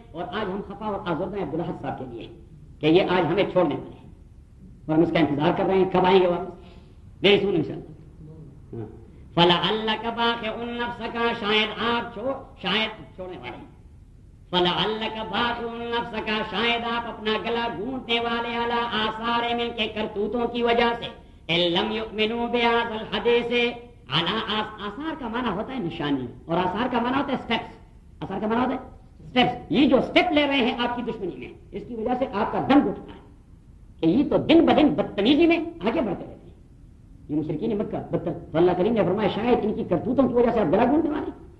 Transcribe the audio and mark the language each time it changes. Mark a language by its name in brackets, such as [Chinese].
[Urdu] اور آج ہم خفا اور آزردہ ہیں عبداللہ صاحب کے لیے کہ یہ آج ہمیں چھوڑنے والے ہیں, اور ہم اس کا انتظار کر رہے ہیں کب آئیں گے واپس. میری سن ان شاء اللہ. [Arabic] فَلَعَلَّكَ بَاخِعٌ نَّفْسَكَ, [Urdu] شاید آپ شاید چھوڑنے والے ہیں. [Arabic] فَلَعَلَّكَ بَاخِعٌ نَّفْسَكَ, [Urdu] شاید آپ اپنا گلا گونٹنے والے [Arabic] عَلَىٰ آثَارِهِمْ, [Urdu] کے کرتوتوں کی وجہ سے. [Arabic] لم یؤمنوا بهذا الحديث على [Urdu] آثار, کا معنی ہوتا ہے نشانی, اور آثار کا معنی ہوتا ہے سٹیپس. آثار کا معنی ہوتا ہے سٹیپس. یہ جو سٹیپ لے رہے ہیں آپ کی دشمنی میں, اس کی وجہ سے آپ کا دم گھٹ رہا ہے کہ یہ تو دن بدن بدتمیزی میں آگے بڑھتے رہتے ہیں. یہ مشرکین مکہ بدتر, اللہ کریم نے فرمایا شاید ان کی کرتوتوں کی وجہ سے آپ گلا گونٹنے والے.